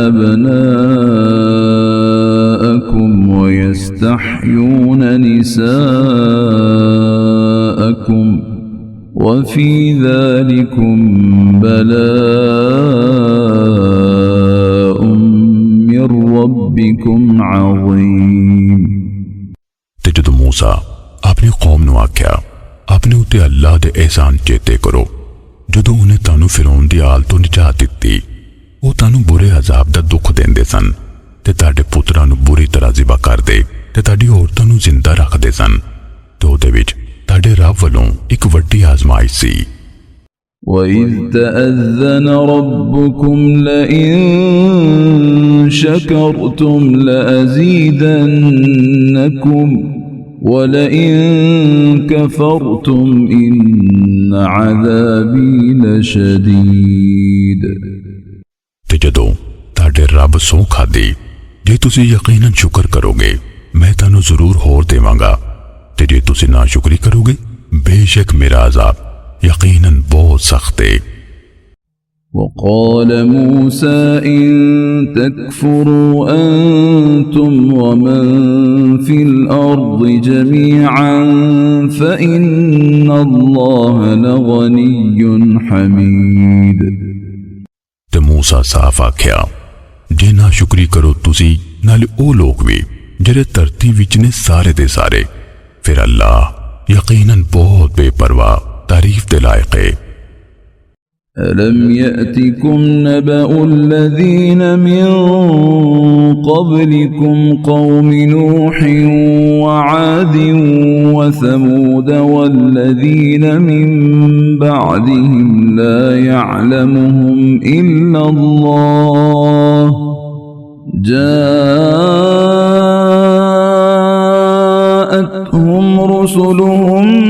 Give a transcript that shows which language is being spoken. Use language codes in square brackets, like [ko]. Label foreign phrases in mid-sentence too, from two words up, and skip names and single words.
[ar] أبناءكم ويستحيون نساءكم وفي ذلكم بلاء من ربكم عظيم। [pa] ਤੇ ਜਦੋਂ ਮੂਸਾ ਆਪਣੀ ਕੌਮ ਨੂੰ ਆਖਿਆ ਆਪਣੇ ਉੱਤੇ ਅੱਲਾਹ ਦੇ ਇਹਸਾਨ ਚੇਤੇ ਕਰੋ ਜਦੋਂ ਉਹਨੇ ਤੁਹਾਨੂੰ ਫਿਰੌਨ ਦੀ ਹਾਲਤ ਤੋਂ ਨਿਜਾਤ ਦਿੱਤੀ। ਉਹ ਤੁਹਾਨੂੰ ਬੁਰੇ ਅਜ਼ਾਬ ਦਾ ਦੁੱਖ ਦਿੰਦੇ ਸਨ ਤੇ ਤੁਹਾਡੇ ਪੁੱਤਰਾਂ ਨੂੰ ਬੁਰੀ ਤਰ੍ਹਾਂ ਜ਼ਿਬਾ ਕਰਦੇ ਤੇ ਤੁਹਾਡੀ ਔਰਤਾਂ ਨੂੰ ਜ਼ਿੰਦਾ ਰੱਖਦੇ ਸਨ ਤੇ ਉਹਦੇ ਵਿੱਚ ਤੁਹਾਡੇ ਰੱਬ ਵੱਲੋਂ ਇੱਕ ਵੱਡੀ ਆਜ਼ਮਾਇਸ਼ ਸੀ। [ar] وَإِذْ تَأَذَّنَ رَبُّكُمْ لَئِن شَكَرْتُمْ لَأَزِيدَنَّكُمْ وَلَئِن كَفَرْتُمْ إِنَّ عَذَابِي لَشَدِيدٌ۔ [pa] ਤੇ ਜਦੋਂ ਤੁਹਾਡੇ ਰਬ ਸੌ ਖਾਦੀ ਜੇ ਤੁਸੀ ਯਕੀਨਨ ਸ਼ੁਕਰ ਕਰੋਗੇ ਮੈਂ ਤਾਨੂ ਜ਼ਰੂਰ ਹੋਰ ਦੇਵਾਂਗਾ ਤੇ ਜੇ ਤੁਸੀ ਨਾਸ਼ੁਕਰੀ ਕਰੋਗੇ ਬੇਸ਼ੱਕ ਮੇਰਾ ਅਜ਼ਾਬ ਯਕੀਨਨ ਬਹੁਤ ਸਖ਼ਤ ਹੈ। [ar] وقال موسى إن تكفروا أنتم ومن في الأرض جميعا فإن الله لغني حميد. [pa] ਤੇ ਮੂਸਾ ਸਾਫ਼ ਆਖਿਆ ਜੇ ਨਾ ਸ਼ੁਕਰੀ ਕਰੋ ਤੁਸੀ ਨਾਲੇ ਓ ਲੋਕ ਵੀ ਜਿਹੜੇ ਧਰਤੀ ਵਿੱਚ ਨੇ ਸਾਰੇ ਦੇ ਸਾਰੇ ਫਿਰ ਅੱਲਾਹ ਯਕੀਨਨ ਬਹੁਤ ਬੇਪਰਵਾਹ ਤਾਰੀਫ਼ ਦੇ ਲਾਇਕ ਹੈ। [ar] ألم يأتكم نبأ الذين من قبلكم قوم نوح وعاد وثمود والذين من بعدهم لا يعلمهم إلا الله جاءتهم رسلهم